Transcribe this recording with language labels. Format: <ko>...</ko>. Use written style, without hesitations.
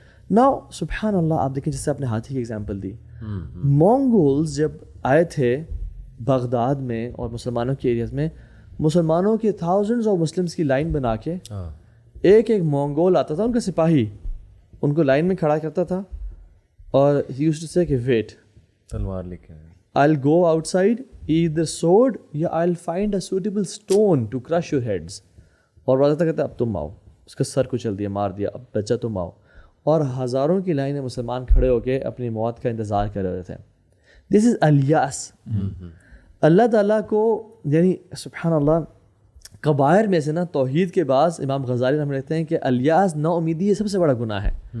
<ur>Now سبحان اللہ, آپ دیکھیں جیسے آپ نے ہاتھی کی ایگزامپل دی, مونگولز جب آئے تھے بغداد میں اور مسلمانوں کے ایریاز میں, مسلمانوں کے تھاؤزنڈز آف مسلمس کی لائن بنا کے ایک مونگول آتا تھا, ان کا سپاہی ان کو لائن میں کھڑا کرتا تھا اور</ur> <en>he used to say</en> <ur>کہ wait, تلوار لے کے</ur> <en>I'll go outside either sword یا I'll find a suitable stone to crush your heads.</en> <ur>اور وہ آتا کہتا اب تم آؤ, اس کا سر کچل دیا, مار دیا, اب بچہ تم آؤ. اور ہزاروں کی لائن میں مسلمان کھڑے ہو کے اپنی موت کا انتظار کر رہے تھے.</ur> <en>This is Elias.</en> <ur>اللہ تعالیٰ کو یعنی سبحان اللہ کبائر میں سے نا توحید کے بعد امام غزالی ہم رہتے ہیں کہ الیاس نا امیدی یہ سب سے بڑا گناہ ہے.</ur>